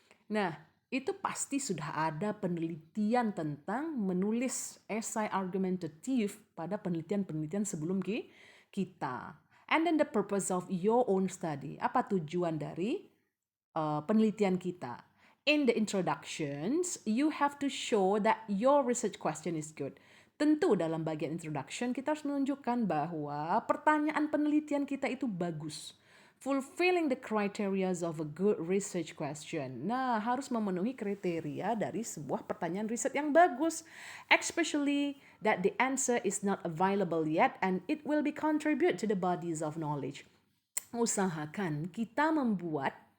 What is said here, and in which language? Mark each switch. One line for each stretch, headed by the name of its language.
Indonesian: Nah, itu pasti sudah ada penelitian tentang menulis esai argumentatif pada penelitian-penelitian sebelum kita.
English: And then the purpose of your own study.
Indonesian: Apa tujuan dari penelitian kita?
English: In the introductions, you have to show that your research question is good.
Indonesian: Tentu dalam bagian introduction kita harus menunjukkan bahwa pertanyaan penelitian kita itu bagus.
English: Fulfilling the criteria of a good research question.
Indonesian: Nah, harus memenuhi kriteria dari sebuah pertanyaan riset yang bagus.
English: Especially that the answer is not available yet and it will be contribute to the bodies of knowledge.
Indonesian: Usahakan kita membuat